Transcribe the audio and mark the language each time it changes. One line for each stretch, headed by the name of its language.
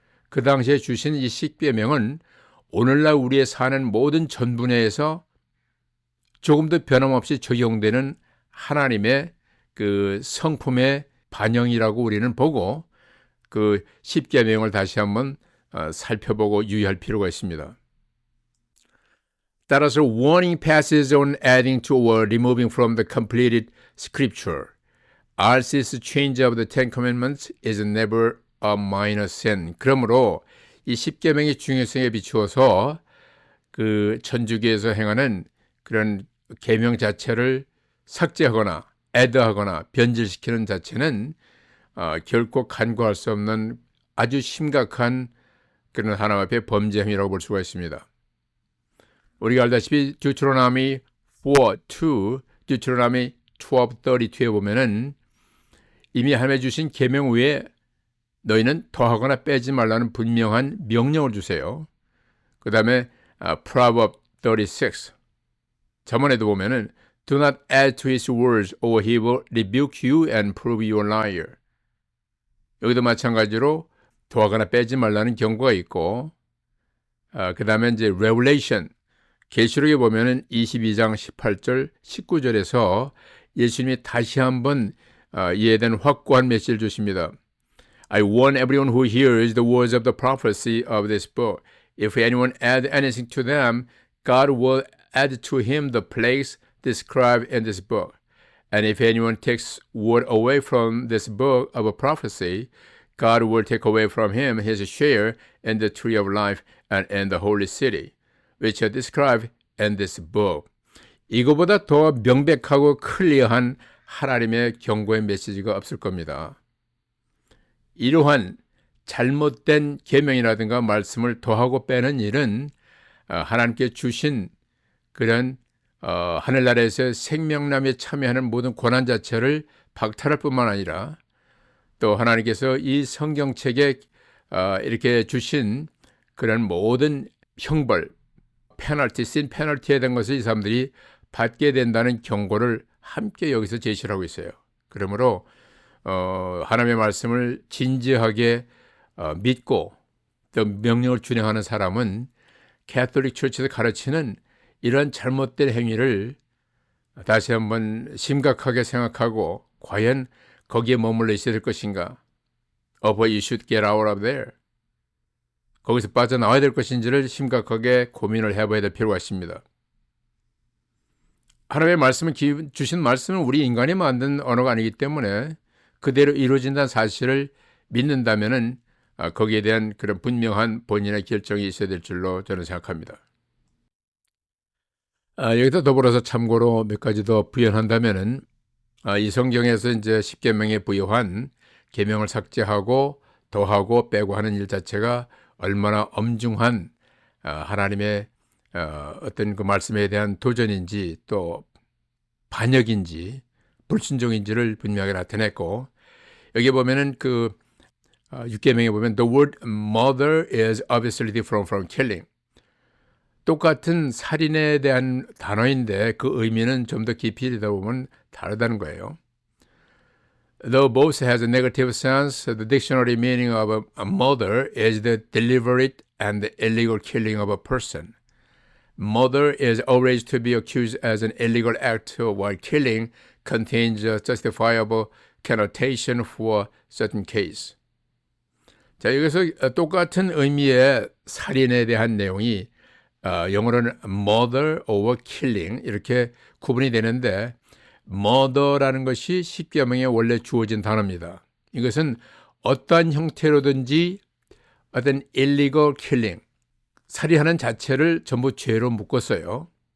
Korean: 그 당시에 주신 이 십계명은 오늘날 우리의 사는 모든 전분야에서 조금도 변함없이 적용되는 하나님의 그 성품의 반영이라고 우리는 보고 그 10계명을 다시 한번 살펴보고 유의할 필요가 있습니다. 따라서
English: warning passes on adding to or removing from the completed scripture. RC's change of the Ten Commandments is never a minor sin.
Korean: 그러므로 이 10계명의 중요성에 비추어서 그 천주교에서 행하는 그런 계명 자체를 삭제하거나 애드하거나 변질시키는 자체는 결코 간과할 수 없는 아주 심각한 그런 하나님 앞에 범죄 행위라고 볼 수가 있습니다. 우리가 알다시피 Deuteronomy 4:2, Deuteronomy 12:32에 보면은 이미 하나님이 주신 계명 외에 너희는 더하거나 빼지 말라는 분명한 명령을 주세요. 그 다음에 Proverbs 36 저번에도 보면은
English: Do not add to his words or he will rebuke you and prove you a liar.
Korean: 여기도 마찬가지로 더하거나 빼지 말라는 경고가 있고 그 다음에 이제 Revelation 계시록에 보면은 22장 18절 19절에서 예수님이 다시 한번 이에 대한 확고한 메시지를 주십니다.
English: I warn everyone who hears the words of the prophecy of this book. If anyone add anything to them, God will add to him the plagues described in this book. And if anyone takes word away from this book of a prophecy, God will take away from him his share in the tree of life and in the holy city, which are described in this book.
Korean: 이거보다 더 명백하고 클리어한 하나님의 경고의 메시지가 없을 겁니다. 이러한 잘못된 계명이라든가 말씀을 더하고 빼는 일은 하나님께 주신 그런 하늘나라에서 생명남에 참여하는 모든 권한 자체를 박탈할 뿐만 아니라 또 하나님께서 이 성경책에 이렇게 주신 그런 모든 형벌, 페널티, 신 페널티에 대한 것을 이 사람들이 받게 된다는 경고를 함께 여기서 제시를 하고 있어요. 그러므로 하나님의 말씀을 진지하게 믿고 또 명령을 준행하는 사람은 캐톨릭 처치에서 가르치는 이런 잘못된 행위를 다시 한번 심각하게 생각하고 과연 거기에 머물러 있어야 될 것인가?
English: Or you should get out of there.
Korean: 거기서 빠져나와야 될 것인지를 심각하게 고민을 해봐야 될 필요가 있습니다. 하나님의 말씀을 주신 말씀은 우리 인간이 만든 언어가 아니기 때문에 그대로 이루어진다는 사실을 믿는다면은 거기에 대한 그런 분명한 본인의 결정이 있어야 될 줄로 저는 생각합니다. 여기다 더불어서 참고로 몇 가지 더 부연한다면은 이 성경에서 이제 10계명에 부여한 계명을 삭제하고 더하고 빼고 하는 일 자체가 얼마나 엄중한 하나님의 어떤 그 말씀에 대한 도전인지 또 반역인지 불순종인지를 분명하게 나타냈고 여기 보면은 그 6계명에 보면
English: the word murder is obviously different from killing.
Korean: 똑같은 살인에 대한 단어인데 그 의미는 좀 더 깊이 들여다보면 다르다는 거예요.
English: Though both has a negative sense, the dictionary meaning of a murder is the deliberate and illegal killing of a person. Murder is always to be accused as an illegal act, while killing contains a justifiable connotation for certain case.
Korean: 자, 여기서 똑같은 의미의 살인에 대한 내용이 영어로는
English: murder over killing
Korean: 이렇게 구분이 되는데 murder라는 것이 10계명에 원래 주어진 단어입니다. 이것은 어떠한 형태로든지 어떤
English: illegal killing,
Korean: 살인하는 자체를 전부 죄로 묶었어요.